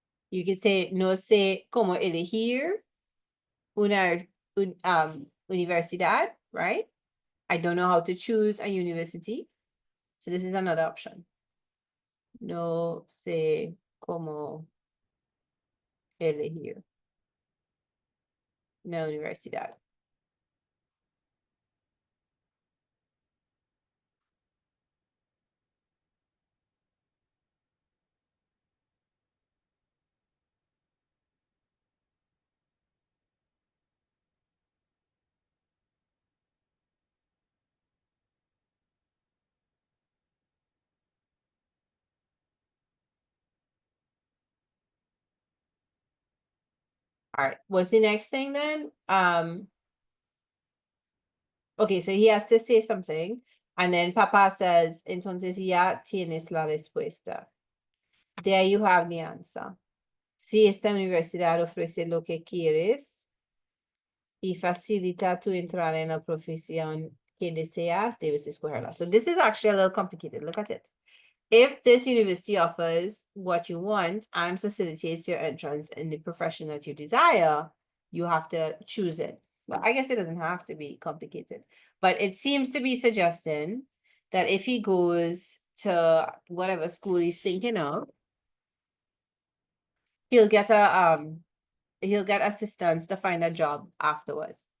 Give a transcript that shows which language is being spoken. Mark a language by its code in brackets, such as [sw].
[en] You could say, [es] no sé cómo elegir una universidad, [en] right? I don't know how to choose a university. So this is another option. [es] No sé cómo elegir una universidad. [en] All right, what's the next thing then? Okay, so he has to say something, and then Papa says, [es] entonces ya tienes la respuesta. [en] There you have the answer. [es] Si esta universidad ofrece lo que quieres, y facilita tu entrada en la profesión que deseas, debes escogerla. [en] So this is actually a little complicated. Look at it. If this university offers what you want and facilitates your entrance in the profession that you desire, you have to choose it. Well, I guess it doesn't have to be complicated, but it seems to be suggesting that if he goes to whatever school he's thinking of, he'll get assistance to find a job afterwards.